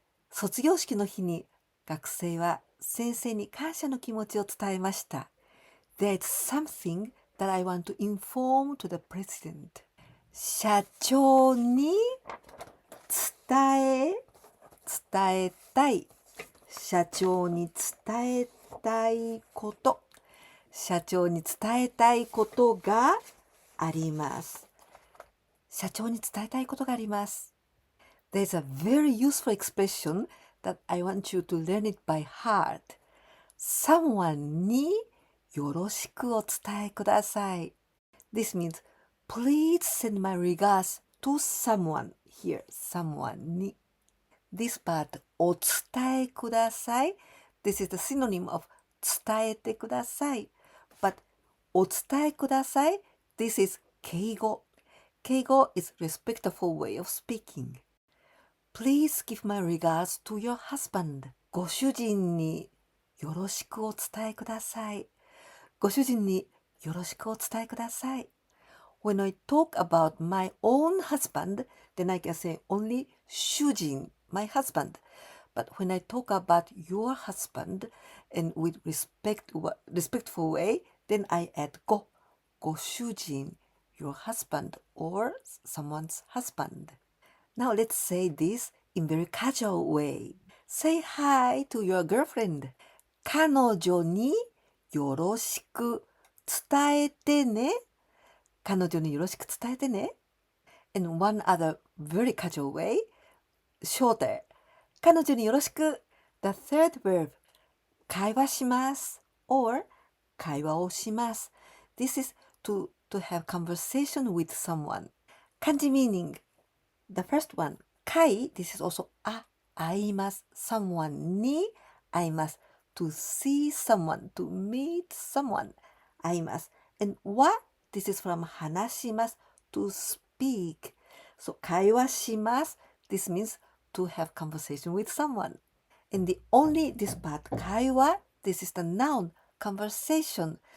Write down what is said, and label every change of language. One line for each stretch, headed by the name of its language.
Japanese: 卒業式の日に学生は先生に感謝の気持ちを伝えました。
English: There's something that I want to inform to the president.
Japanese: 社長に伝えたい。社長に伝えたいこと。社長に伝えたいことがあります。社長に伝えたいことがあります。
English: There's a very useful expression that I want you to learn it by heart.
Japanese: someone によろしくお伝えください。
English: This means, please send my regards to someone here, someone に。 This part, お伝えください。 This is the synonym of 伝えてください。 But お伝えください。 This is 敬語。敬語 is respectful way of speaking. Please give my regards to your husband.
Japanese: ご主人によろしくお伝えください。ご主人によろしくお伝えください。
English: When I talk about my own husband, then I can say only 主人 my husband. But when I talk about your husband and with respectful way, then I add ご主人 your husband or someone's husband. Now let's say this in very casual way. Say hi to your girlfriend.
Japanese: 彼女によろしく伝えてね。彼女によろしく伝えてね。
English: And one other very casual way, shorter.
Japanese: 彼女によろしく。
English: The third verb, 会話します or 会話をします。 This is to have conversation with someone. Kanji meaning. The first one, 会 this is also 会います。
Japanese: someone に会います。
English: to see someone, to meet someone 会います。 and は this is from 話します。 to speak. So 会話します。 This means to have conversation with someone. And the only this part 会話 this is the noun conversation.